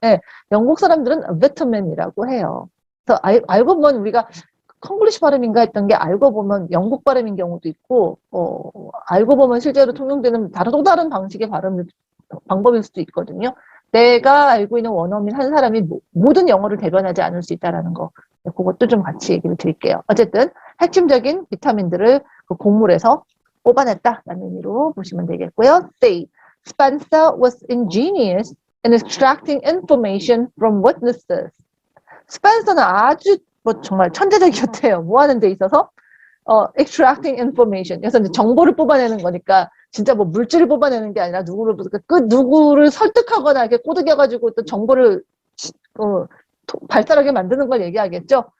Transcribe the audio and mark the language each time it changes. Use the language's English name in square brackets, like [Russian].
[Korean] 예, 영국 사람들은 비타민이라고 해요. 그래서 알고 보면 우리가 콩글리시 발음인가 했던 게 알고 보면 영국 발음인 경우도 있고, 알고 보면 실제로 통용되는 또 다른 방식의 발음 방법일 수도 있거든요. 내가 알고 있는 원어민 한 사람이 모든 영어를 대변하지 않을 수 있다는 거. 그것도 좀 같이 얘기를 드릴게요. 어쨌든 핵심적인 비타민들을 그 곡물에서 뽑아냈다라는 의미로 보시면 되겠고요. C. [English] Spencer was ingenious in extracting information from witnesses. [Korean] 스펜서는 아주 뭐 정말 천재적이었대요. 뭐 하는 데 있어서 [English] extracting information. [Korean] 그래서 이제 정보를 뽑아내는 거니까 진짜 뭐 물질을 뽑아내는 게 아니라 누구를 설득하거나 이렇게 꼬드겨가지고 또 정보를 발달하게 만드는 걸 얘기하겠죠.